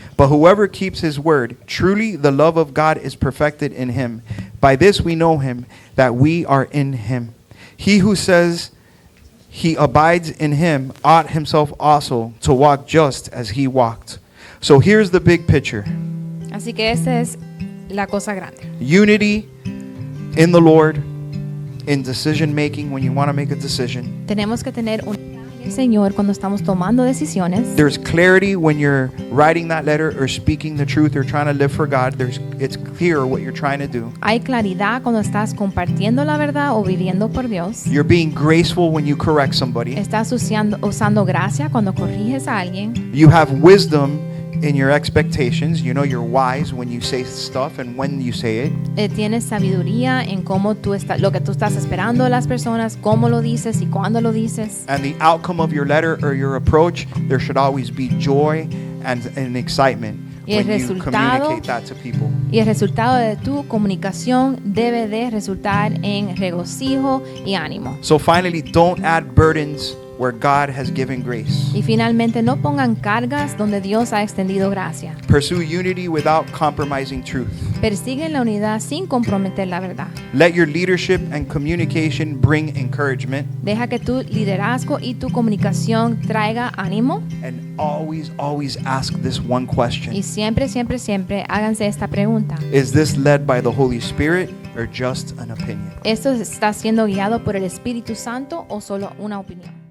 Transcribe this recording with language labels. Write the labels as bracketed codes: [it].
[en] But whoever keeps his word, truly the love of God is perfected in him. By this we know him, that we are in him. He who says he abides in him ought himself also to walk just as he walked. So here's the big picture. [es] Así que esa es la cosa grande. [en] Unity in the Lord, in decision making when you want to make a decision. [es] Tenemos que tener unidad en el Señor cuando estamos tomando decisiones. [en] There's clarity when you're writing that letter or speaking the truth or trying to live for God. It's clear what you're trying to do. [es] Hay claridad cuando estás compartiendo la verdad o viviendo por Dios. [en] You're being graceful when you correct somebody. [es] Estás usando gracia cuando corriges a alguien. [en] You have wisdom in your expectations. You know you're wise when you say stuff and when you say it. [es] Tienes sabiduría en cómo lo que tú estás esperando de las personas, cómo lo dices y cuándo lo dices. [en] And the outcome of your letter or your approach, there should always be joy and excitement [es] Y el [en] when you [es] resultado- [en] communicate that to people. [es] Y el resultado de tu comunicación debe de resultar en regocijo y ánimo. [en] So finally, don't add burdens where God has given grace. [es] Y finalmente, no pongan cargas donde Dios ha extendido gracia. [en] Pursue unity without compromising truth. [es] Persiguen la unidad sin comprometer la verdad. [en] Let your leadership and communication bring encouragement, [es] Deja que tu liderazgo y tu comunicación traiga ánimo. [en] and always ask this one [es] Y [en] question. [es] siempre háganse esta pregunta. [en] Is this led by the Holy Spirit or just an opinion? [es] ¿Esto está siendo guiado por el Espíritu Santo o solo una opinión?